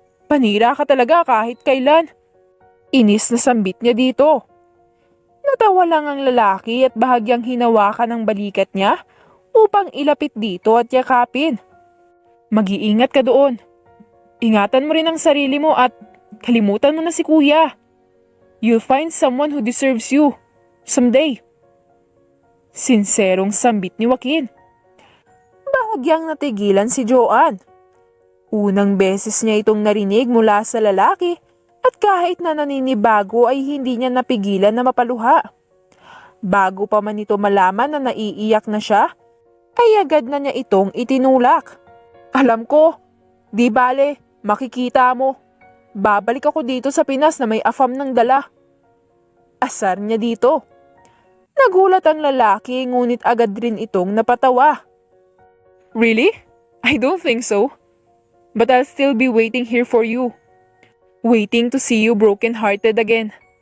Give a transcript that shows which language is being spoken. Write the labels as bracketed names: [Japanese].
[Filipino] Panira ka talaga kahit kailan. Inis na sambit niya dito. Natawa lang ang lalaki at bahagyang hinawakan ang balikat niya upang ilapit dito at yakapin. Mag-iingat ka doon. Ingatan mo rin ang sarili mo at kalimutan mo na si Kuya. [English] You'll find someone who deserves you someday. [Filipino] Sinserong sambit ni Joaquin. Bahagyang natigilan si Joanne. Unang beses niya itong narinig mula sa lalaki at kahit na naninibago ay hindi niya napigilan na mapaluha. Bago pa man ito malaman na naiiyak na siya, ay agad na niya itong itinulak. Alam ko, di bale, makikita mo. Babalik ako dito sa Pinas na may afam ng dala. Asar niya dito. Nagulat ang lalaki ngunit agad rin itong napatawa. [English] Really? I don't think so. But I'll still be waiting here for you. Waiting to see you broken-hearted again.